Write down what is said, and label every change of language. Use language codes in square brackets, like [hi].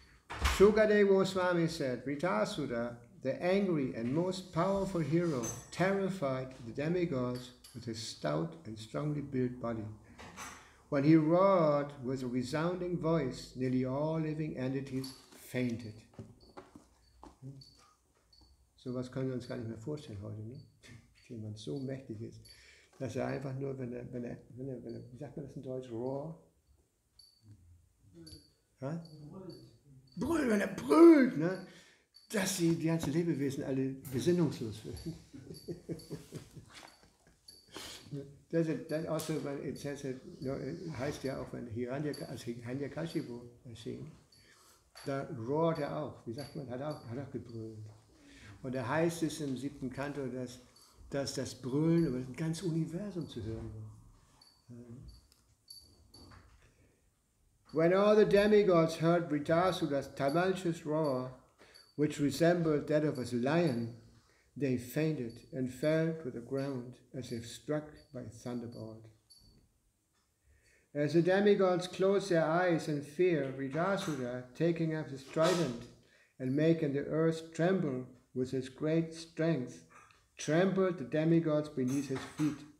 [en] Shukadeva Swami said, Vritasura, the angry and most powerful hero, terrified the demigods with his stout and strongly built body. When he roared with a resounding voice, nearly all living entities fainted. [de] So was können wir uns gar nicht mehr vorstellen heute, ne? Dass jemand so mächtig ist, dass er einfach nur, wenn er, wie sagt man das in Deutsch, roar? Brüllt, wenn er brüllt, ne? Dass die ganzen Lebewesen alle besinnungslos werden. [en] That also, when it says it, [de] heißt ja auch, wenn Hiranyakashipu erschien, da rohrt er auch, wie sagt man, hat auch gebrüllt. Und da heißt es im 7. Kanto, dass das Brüllen über das ganze Universum zu hören war. [en] When all the demigods heard Vritasura's tumultuous roar, which resembled that of a lion, they fainted and fell to the ground as if struck by a thunderbolt. As the demigods closed their eyes in fear, Vritasura, taking up his trident and making the earth tremble with his great strength, trampled the demigods beneath his feet.